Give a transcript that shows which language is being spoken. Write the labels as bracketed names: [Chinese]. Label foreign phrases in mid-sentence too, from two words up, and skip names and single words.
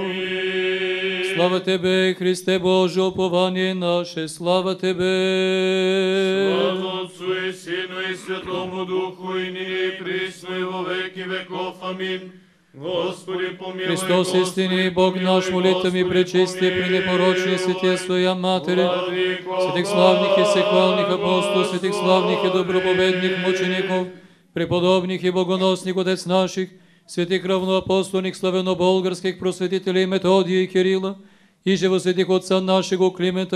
[Church Slavic] Слава Тебе, Христе Боже, упование наше, слава Тебе. Слава Отцу и Сину и Святому Духу, и ныне и присно, и во веки веков. Амин. Господи помилуй, Христос истинный Бог наш, молитвами пречистие, пренепорочные святия Своя Матери, святых славных и всехвалных апостолов, святых славных и доброповедных мучеников, преподобных и богоносных Отец наших, святых равноапостольных славяно-болгарских просветителей Методия и Кирила, и же во святых Отца нашего Климента,